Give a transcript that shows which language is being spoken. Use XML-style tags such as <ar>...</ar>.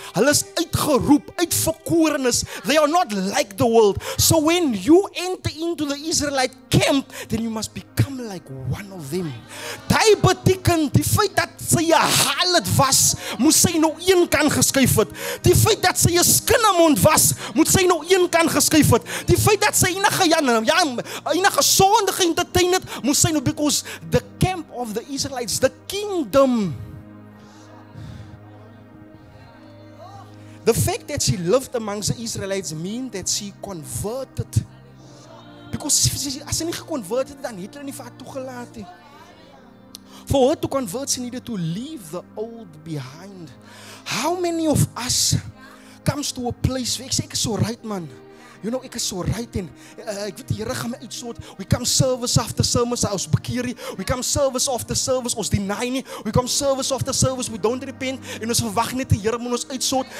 <af>Hulle is uitgeroep, uitverkorenes.</af> <en>They are not like the world. So when you enter into the Israelite camp, then you must become like one of them.</en> <af>Daai beteken die feit dat sy 'n harlot was, moet sy nou een kant geskuif het. Die feit dat sy 'n skinnemond was, moet sy nou een kant geskuif het. Die feit dat sy enige sonde geëntertain het, moet sy nou,</af> <en>because the camp of the Israelites, the kingdom, the fact that she lived amongst the Israelites mean that she converted.</en> <af>Because as sy nie geconverted het, dan het hulle nie vir haar toegelaat nie.</af> <en>For her to convert, she needed to leave the old behind. How many of us comes to a place where ek is so right, man.</en> <af>You know, ek is so right en ek weet die Here gaan my uitsort.</af> <en>We come service after service,</en> <af>ons bekeer nie.</af> <en>We come service after service,</en> <af>ons deny nie.</af> <en>We come service after service, we don't repent</en> <af>en ons verwag net die Here moet ons uitsort.</af>